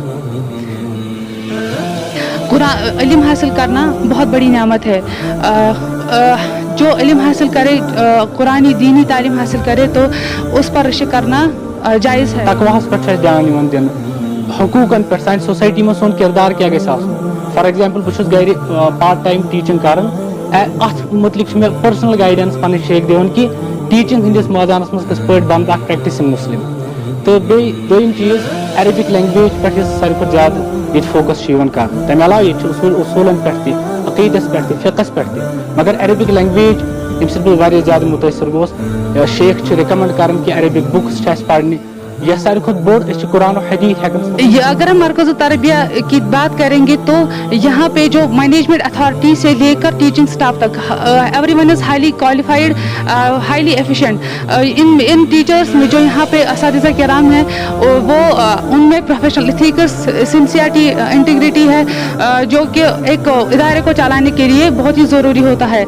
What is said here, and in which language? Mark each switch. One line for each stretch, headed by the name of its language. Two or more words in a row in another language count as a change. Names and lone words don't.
Urdu: علم حاصل کرنا بہت بڑی نعمت ہے. جو علم حاصل کرے، قرآنی دینی تعلیم حاصل کرے تو اس پر رشک کرنا جائز ہے.
Kashmiri: تقواہس پہ دھیان دن، حقوقن پہ سانہ سوسائٹی میں سون کردار کیا گژھِ آسُن.
English: for example
Kashmiri: بہٕ گھر
English: part time teaching
Kashmiri: کران، ات متعلق مے
English: personal guidance
Kashmiri: پنٕنۍ شیخ دِوان کہ ٹیچنگ ہندس میدانس مز کس پٲٹھۍ بند اکھ
English: practicing Muslim.
Kashmiri: تو دوٚیِم چیز
English: Arabic language
Kashmiri: پہ ساروی کھۄتہٕ زیادٕ یہ فوکس کر. تمہ علاوہ یہ اصولن پہ عقیدس پہ فقس پہ مگر
English: Arabic language
Kashmiri: یم سب بہت زیادہ متاثر گوس. شیخ ریکمنڈ کران کہ
English: Arabic books
Kashmiri: پڑھنی، یہ ساروی کھۄتہٕ بوٚڑ قرآن و حدیث ہیکن.
Urdu: اگر ہم مرکز و تربیہ کی بات کریں گے تو یہاں پہ جو
English: management authority
Urdu: سے لے کر
English: teaching staff
Urdu: تک
English: everyone is highly qualified, highly efficient.
Urdu: ان ٹیچرس میں جو یہاں پہ اساتذہ کرام ہیں وہ ان میں
English: professional ethics,
Urdu: سنسیئرٹی، انٹیگریٹی ہے جو کہ ایک ادارے کو چلانے کے لیے بہت ہی ضروری ہوتا ہے.